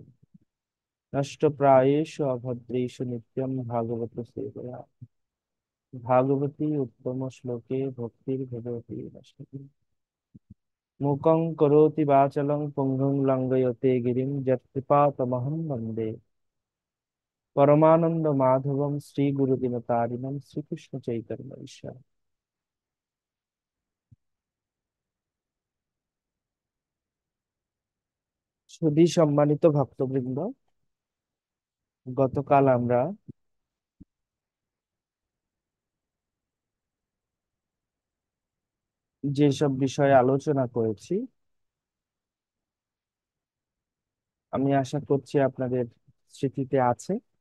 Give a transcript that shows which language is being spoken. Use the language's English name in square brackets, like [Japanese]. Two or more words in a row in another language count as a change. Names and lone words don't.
[Sanskrit] नष्टप्रायेषु अभद्रेषु नित्यं भागवत सेवया भागवती उत्तम श्लोके भक्तिर्भगवती नश्यति। मूकं करोति वाचालं पुंगं लङ्घयते गिरिं यत्कृपातमहं वन्दे परमानंद माधवम श्री गुरुदिनतारिणम श्रीकृष्ण चैतन्य ईश्वर। [Bangla] সুধী সম্মানিত ভক্তবৃন্দ, গতকাল আমরা যেসব বিষয়ে আলোচনা করেছি, আমি আশা করছি আপনাদের স্মৃতিতে আছে।